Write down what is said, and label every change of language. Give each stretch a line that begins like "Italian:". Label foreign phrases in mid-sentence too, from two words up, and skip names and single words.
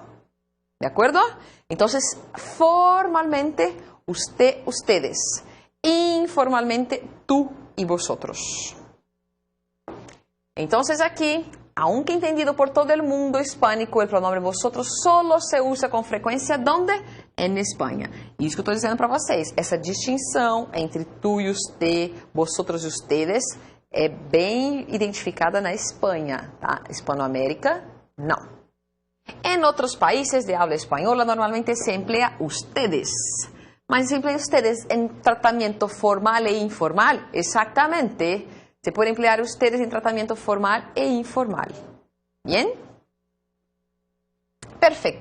Spanish: ¿De acuerdo? Entonces, formalmente, usted, ustedes. Informalmente, tú y vosotros. Entonces aquí, aunque entendido por todo el mundo hispánico, el pronombre vosotros solo se usa
Portuguese: com frequência
Spanish: ¿dónde? En Espanha.
Portuguese: E isso que eu estou dizendo para vocês, essa distinção entre tu e usted, vosotros e ustedes, é bem identificada na Espanha, tá? Hispanoamérica, não.
Spanish: En otros países de habla española normalmente se emplea ustedes. Mas se emplea ustedes en tratamiento formal e informal. Exactamente. Se puede emplear ustedes en tratamiento formal e informal. ¿Bien? Perfecto.